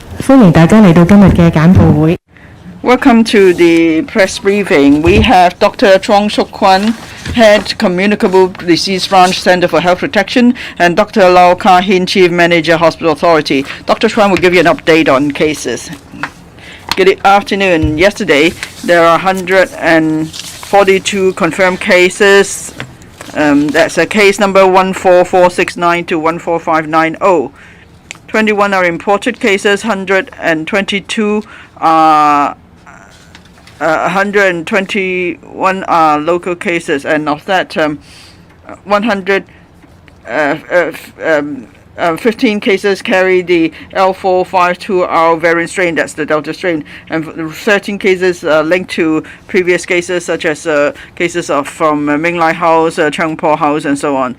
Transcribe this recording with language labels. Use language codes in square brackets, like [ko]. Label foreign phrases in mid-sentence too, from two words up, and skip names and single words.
[yue] 歡迎大家嚟到今日嘅簡報會。 [en] Welcome to the press briefing. We have Dr. Chuang Suk Kwan, Head Communicable Disease Branch Center for Health Protection, and Dr. Lau Ka Hin, Chief Manager, Hospital Authority. Dr. Chuang will give you an update on cases. Good afternoon. Yesterday, there are 142 confirmed cases. That's a case number 14469 to 14590. 21 are imported cases, 122 are 121 are local cases, and of that, 15 cases carry the L452R variant strain, that's the Delta strain, and 13 cases linked to previous cases, such as cases from Ming Lai House, Chang Po House, and so on.